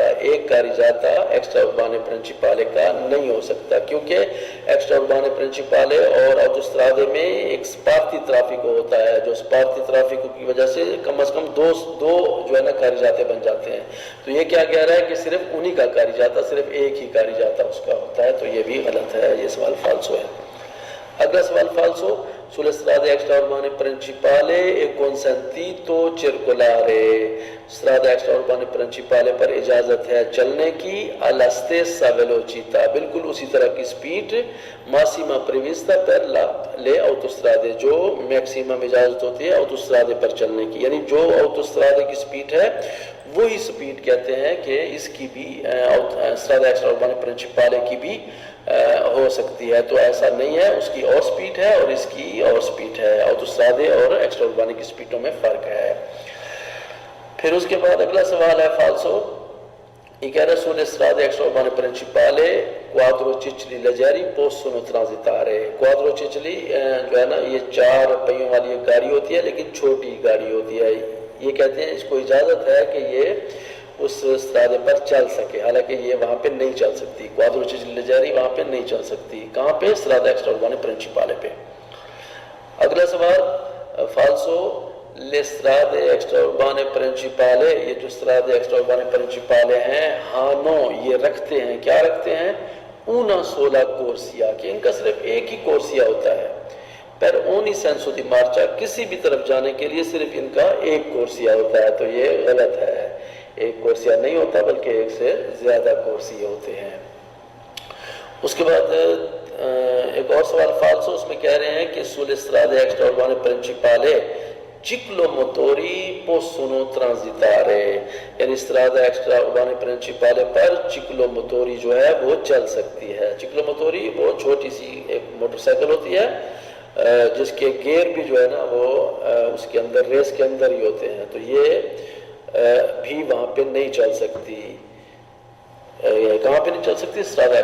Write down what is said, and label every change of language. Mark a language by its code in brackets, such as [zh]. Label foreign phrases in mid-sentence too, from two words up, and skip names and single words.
[ur] ایک [it] carreggiata extraurbane principale [ur] کا نہیں ہو سکتا، کیونکہ [it] extraurbane principale [ur] اور autostrade میں ایک [it] sparti traffico [ur] ہوتا ہے، جو [it] sparti traffico [ur] کی وجہ سے کم از کم دو جو ہے نا carreggiate بن جاتے ہیں۔ تو یہ کیا کہہ رہا ہے کہ صرف انہی کا carreggiata، صرف ایک ہی carreggiata اس کا ہوتا ہے، تو یہ بھی غلط ہے، یہ سوال فالسو ہے۔ اگلا سوال فالسو، [it] sulle strade extraurbane principale è consentito circolare، strada extraurbane principale [ur] پر اجازت ہے چلنے کی [it] alla stessa velocità، [ur] بالکل اسی طرح کی سپیڈ [it] massima prevista per le autostrade، [ur] جو میکسیمم اجازت ہوتی ہے autostrade پر چلنے کی، یعنی جو autostrade کی سپیڈ ہے وہی سپیڈ کہتے ہیں کہ اس کی بھی [it] strada extraurbane principale [ur] کی بھی ہو سکتی ہے۔ تو ایسا نہیں ہے، اس کی اور سپیڈ ہے اور اس کی اور سپیڈ ہے، autostrade اور extraurbane کی سپیڈوں میں فرق ہے۔ پھر اس کے بعد اگلا سوال ہے فالسو، یہ کہہ رہا ہے [it] sulle strade extraurbane principale quadrocicli leggeri possono transitare، [ur] quadrocicli جو ہے نا یہ 4 پہیوں والی ایک گاڑی ہوتی ہے لیکن چھوٹی گاڑی ہوتی ہے، یہ کہتے ہیں اس کو اجازت ہے کہ یہ اس strade پر چل سکے، حالانکہ یہ وہاں پہ نہیں چل سکتی، [it] quadrocicli leggeri [ur] وہاں پہ نہیں چل سکتی۔ کہاں پہ؟ [it] strada extraurbane principale [ur] پہ۔ اگلا سوال فالسو، [it] le strade extraurbane principale، [ur] یہ جو [it] strade extraurbane principale [ur] ہیں ہانو، یہ رکھتے ہیں، کیا رکھتے ہیں؟ [it] una sola corsia، [ur] کہ ان کا صرف ایک ہی corsia ہوتا ہے۔ [it] per ogni senso di marcia، [ur] کسی بھی طرف جانے کے لیے صرف ان کا ایک corsia ہوتا ہے، تو یہ غلط ہے، ایک corsia نہیں ہوتا بلکہ ایک سے زیادہ corsie ہوتے ہیں۔ اس کے بعد ایک اور سوال فالسو، اس میں کہہ رہے ہیں کہ [it] sulle strade extraurbane principale ciclomotori possono transitare، [ur] یعنی [it] strada extraurbane principale [ur] پر ciclomotori جو ہے وہ چل سکتی ہے۔ ciclomotori وہ چھوٹی سی ایک موٹر سائیکل ہوتی ہے جس کے گیئر بھی جو ہے نا وہ اس کے اندر ریس کے اندر ہی ہوتے ہیں، تو یہ بھی وہاں پہ نہیں چل سکتی۔ کہاں پہ نہیں چل سکتی؟